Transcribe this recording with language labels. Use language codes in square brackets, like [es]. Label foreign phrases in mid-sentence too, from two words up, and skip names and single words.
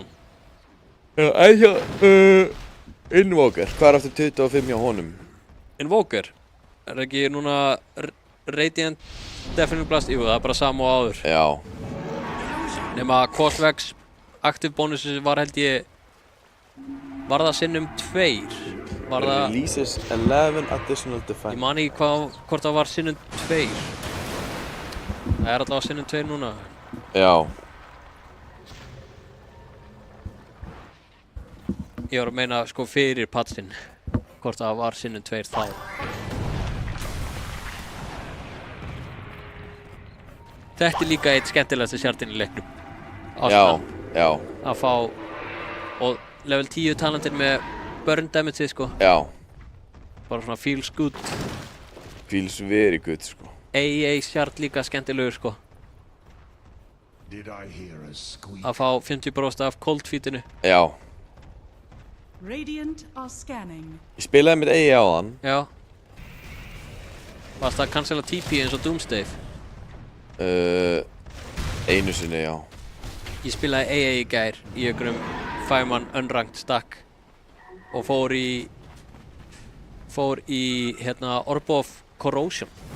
[is] Já, en hjá, Invoker, hvað er eftir 25 hjá honum? Invoker? Er ekki núna Radiant Deafening Blast? Jú, það er bara sama og áður. Já. Nema Cosvex Active Bonuses var held ég, var það sinnum 2? Var það... [en] Releases 11 additional defense. [is] Ég man ekki hvort það var sinnum 2. Það er alltaf sinnum 2 núna. Já. Ég var að meina sko fyrir patsin, hvort það var sinnum 2 þá. Þetta er líka eitt skemmtilegasti sjartinn í leiknum. Já. Að fá, og level 10 talentin með [en] burn damage [is] sko. Já. Bara svona [en] feels good. Feels very good sko. [is] AA sjart líka skemmtilegur sko. Að fá 50% af cold feedinu. Já. [en] Radiant are scanning. [is] Ég spilaði með AA á þann. Já. Varst það að cancela TP eins og Doomsday? Einu sinni, já. Ég spilaði AA í gær í einhverjum [en] 5-man unranked stack [is] og fór í Orb of Corrosion.